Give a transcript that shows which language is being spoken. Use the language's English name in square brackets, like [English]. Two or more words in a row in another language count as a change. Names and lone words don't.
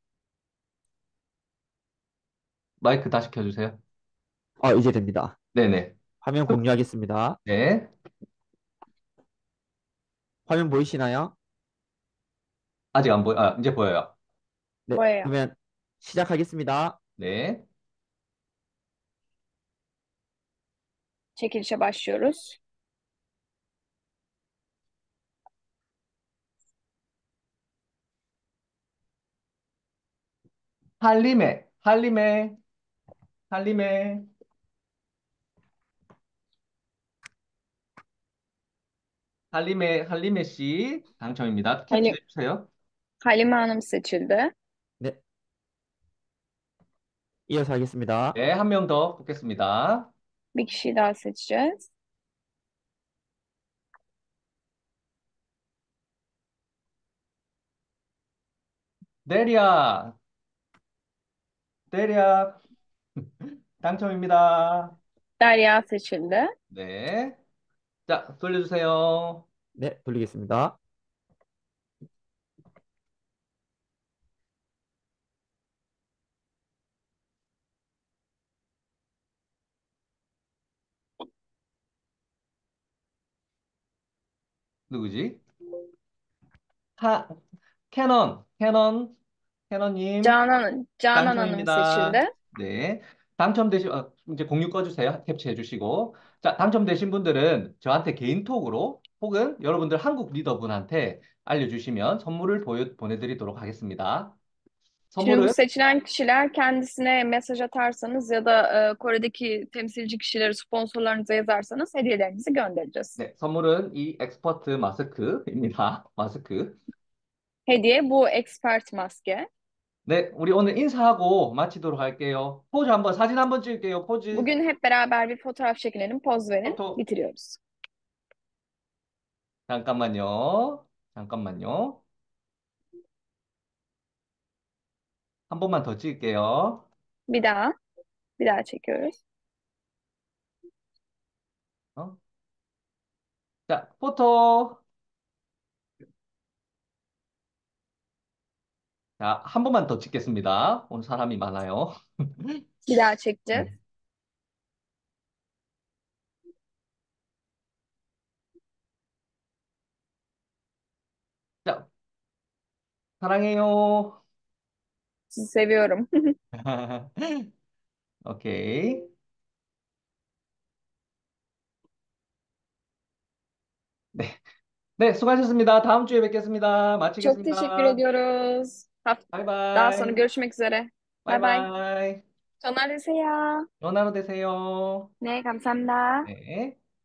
[Korean] 마이크 다시 켜주세요. 이제 됩니다. 네네. 화면 공유하겠습니다. 네. 화면 보이시나요? 아직 안 보여, 아, 이제 보여요. 네, 뭐예요? 그러면 시작하겠습니다. 네. [Turkish] çekilişe başlıyoruz. [Korean] 할림에, 할림에, 할림에, 할림에 씨 당첨입니다. Halim, 캡처해 주세요. [Turkish] Halime Hanım seçildi. [Korean] 네, 이어서 하겠습니다. 네, 한 명 더 뽑겠습니다. [Turkish] Bir kişiyi daha seçeceğiz. [Korean] 데리야, 데리야, 당첨입니다. [Turkish] Derya seçildi. [Korean] 네. 자, 돌려주세요. 네, 돌리겠습니다. 누구지? 하, 캐논님, [Turkish] Canan Hanım [Korean] 당첨입니다. [Turkish] seçildi. [Korean] 네. 이제 공유 꺼주세요. 캡처해 주시고. 자, 당첨되신 분들은 저한테 개인톡으로 혹은 여러분들 한국 리더분한테 알려주시면 선물을 보내드리도록 하겠습니다. [Turkish] Şimdi bu [Korean] 선물은, [Turkish] seçilen kişiler kendisine mesaj atarsanız ya da Kore'deki temsilci kişileri sponsorlarınıza yazarsanız hediyelerinizi göndereceğiz. [Korean] 네, 선물은 이 엑스퍼트 마스크입니다. 마스크. [Turkish] Hediye bu expert maske. [Korean] 네, 우리 오늘 인사하고 마치도록 할게요. 사진 한번 찍을게요. 포즈, [Turkish] Bugün hep beraber bir fotoğraf çekinelim, poz verin, [Korean] 포토. [Turkish] bitiriyoruz. [Korean] 잠깐만요. 잠깐만요. 한 번만 더 찍을게요. [Turkish] Bir daha, bir daha çekiyoruz. [Korean] 어? 자, 포토. 자, 한 번만 더 찍겠습니다. 오늘 사람이 많아요. [Turkish] Bir daha çekeceğiz. [Korean] 네. 자, 사랑해요. [Turkish] Sizi seviyorum. [Korean] 오케이. 네. 네, 수고하셨습니다. 다음 주에 뵙겠습니다. [Turkish] Çok teşekkür [Korean] 마치겠습니다. [Turkish] ediyoruz. Daha sonra [Korean] 바이바이. [Turkish] görüşmek üzere. [English] Bye bye. [Korean] 바이바이. 전화주세요. 좋은 하루 되세요. 네, 감사합니다. 네.